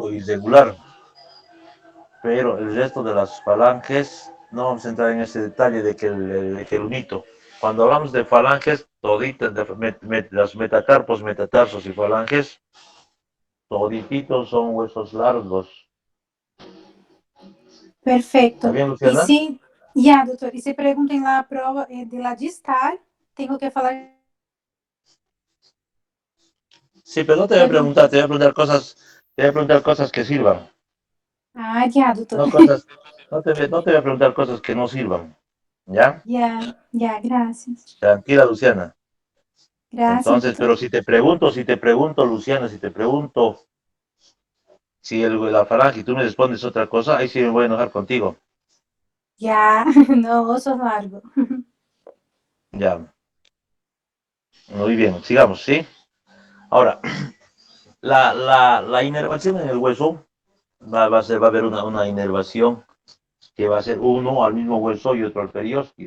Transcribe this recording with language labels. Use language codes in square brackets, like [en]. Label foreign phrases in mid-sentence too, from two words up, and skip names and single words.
[es] hueso irregular, pero el resto de las falanges, no vamos a entrar en ese detalle de que el unito. Cuando hablamos de falanges, toditas, las metacarpos, metatarsos y falanges, todititos son huesos largos. ¿Está Perfecto. bien, [pt] E Luciana? se, já, doutor, e se perguntem lá a prova de lá de estar, tenho que falar. [es] Sí, pero no te voy a preguntar, te voy a preguntar cosas, te voy a preguntar cosas que sirvan, [pt] Ah, já, doutor. [es] no cosas, no te voy a preguntar cosas que no sirvan, ¿ya? [pt] Já, graças. [es] Tranquila, Luciana. [pt] Graças, [es] Entonces, [pt] doutor. [es] pero si te pregunto, Luciana, si te pregunto si la falange y tú me respondes otra cosa, ahí sí me voy a enojar contigo. [pt] Já, não, osso largo. [es] Ya, muy bien, sigamos, ¿sí? Ahora, la inervación en el hueso va a haber una inervación que va a ser uno al mismo hueso y otro al periósteo.